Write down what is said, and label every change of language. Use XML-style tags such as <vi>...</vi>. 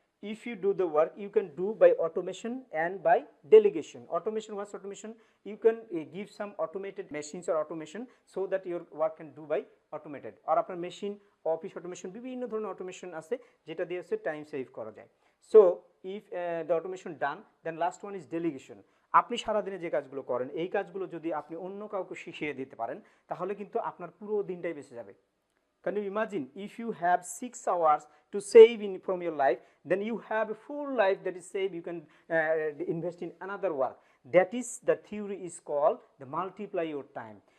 <en>if you do the work, you can do by automation and by delegation. Automation, what's automation? You can give some automated machines or automation so that your work can do by automated, or</en> <bn>আপনার machine office automation বিভিন্ন ধরনের automation আছে যেটা দিয়ে হচ্ছে time save করা যায়।</bn> <en>So if the automation done, then last one is delegation.</en> <bn>আপনি সারাদিনে যে কাজগুলো করেন এই কাজগুলো যদি আপনি অন্য কাউকে শিখিয়ে দিতে পারেন তাহলে কিন্তু আপনার পুরো দিনটাই বেঁচে যাবে।</bn> <en>Can you imagine if you have 6 hours to save from your life, then you have a full life that is saved, you can invest in another work. That is, the theory is called the multiply your time.</en>